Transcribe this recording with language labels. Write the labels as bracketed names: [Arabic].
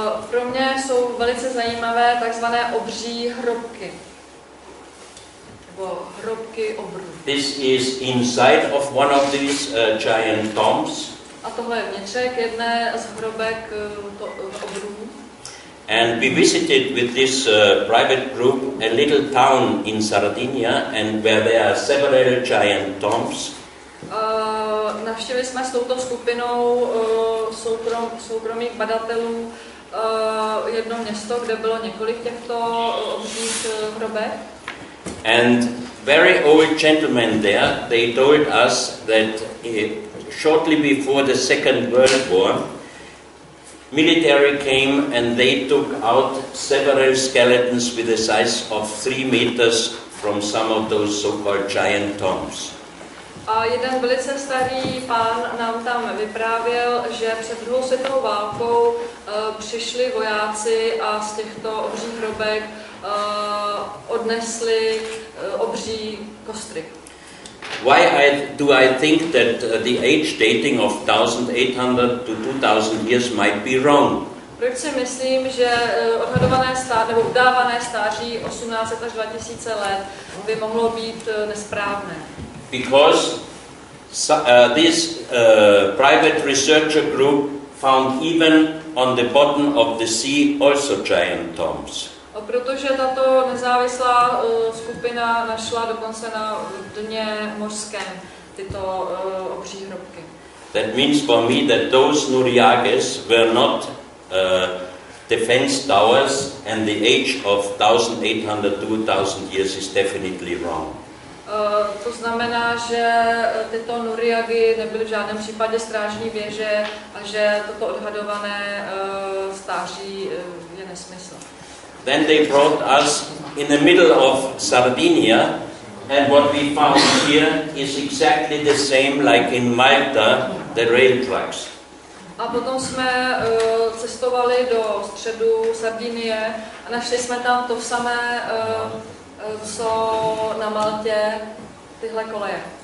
[Czech] Pro mě jsou velice zajímavé takzvané obří hrobky. Nebo hrobky obrů. [English] This is inside of one of these giant tombs. [Czech] A tohle je vnitřek jedné z hrobek obrů. [English] And we visited with this private group a little town in Sardinia, and where there are several giant tombs. [Czech] Navštívili jsme s touto skupinou soukromých badatelů jedno město, kde bylo několik těchto obřích hrobek. [English] And very old gentlemen there, they told us that shortly before the Second World War, military came and they took out several skeletons with a size of 3 meters from some of those so-called giant tombs. [Czech] A jeden velice starý pán nám tam vyprávěl, že před druhou světovou válkou přišli vojáci a z těchto obřích hrobek odnesli obří kostry. [English] Why do I think that the age dating of 1800 to 2000 years might be wrong? [Czech] Proč si myslím, že odhadované nebo udávané stáří 1800 až 2000 let by mohlo být nesprávné? [English] Because this private researcher group found even on the bottom of the sea also giant tombs. [Czech] Protože tato nezávislá skupina našla dokonce na dně mořském tyto obří hrobky. [English] That means for me that those Nuriages were not defense towers, and the age of 1800 to 2000 years is definitely wrong. [Czech] To znamená, že tyto Nuriagy nebyly v žádném případě strážní věže a že toto odhadované stáří je nesmysl. [English] Then they brought us in the middle of Sardinia, and what we found here is exactly the same like in Malta, the rail tracks. [Czech] A potom jsme cestovali do středu Sardinie a našli jsme tam to samé, co na Maltě, tyhle koleje.